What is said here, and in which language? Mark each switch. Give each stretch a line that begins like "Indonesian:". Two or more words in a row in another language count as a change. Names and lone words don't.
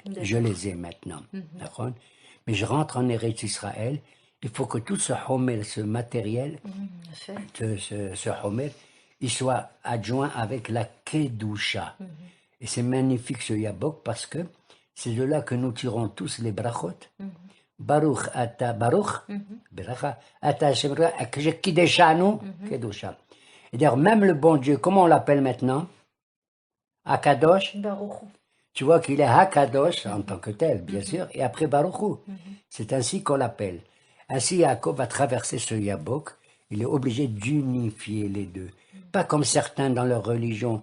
French: Je les ai maintenant. D'accord? Mais je rentre en Eretz Israël. Il faut que tout ce homer, ce matériel, ce homer, il soit adjoint avec la kedusha. Et c'est magnifique ce Yabok parce que c'est de là que nous tirons tous les brachot.
Hebrew: ברוך אתה ברוך, ברכה אתה השם קדשנו קדושה.
French: Et d'ailleurs, même le bon Dieu, comment on l'appelle maintenant? Akadosh.
Hebrew: ברוך הוא.
French: Tu vois qu'il est Hakadosh en tant que tel, bien sûr, et après
Hebrew: ברוך הוא.
French: C'est ainsi qu'on l'appelle. Ainsi, Yaakov va traverser ce Yabok. Il est obligé d'unifier les deux. Pas comme certains dans leur religion.